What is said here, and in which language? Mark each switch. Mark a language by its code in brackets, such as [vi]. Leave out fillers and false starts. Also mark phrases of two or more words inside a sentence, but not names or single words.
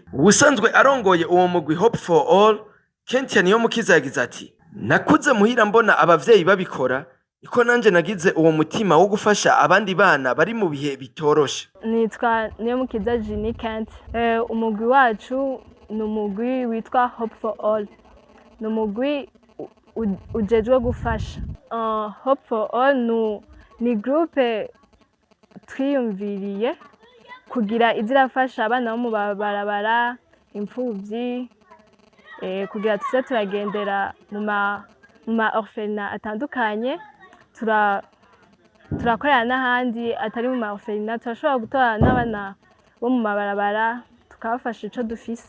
[rn] Ubusanzwe arongoye uwo mugwi Hope for All, Kentia Niyomukiza yagize ati: nakuze muhira mbona abavyeyi babikora, iko nanje nagize uwo mutima wo gufasha abandi bana bari mu bihe bitoroshe. Nitwa Niyomukiza Jini Kent. Umugwi wacu ni umugwi witwa Hope for All. Ni umugwi ujejwe gufasha. Hope for All ni groupe twiyumviriye kugira izirafasha abana bo mu barabara, imfuvyi, kugira tuze turagendera mu ma orphelinat atandukanye, turakorera n'ahandi atari mu ma orphelinat, turashobora gutora n'abana bo mu mabarabara tukabafasha ico dufise.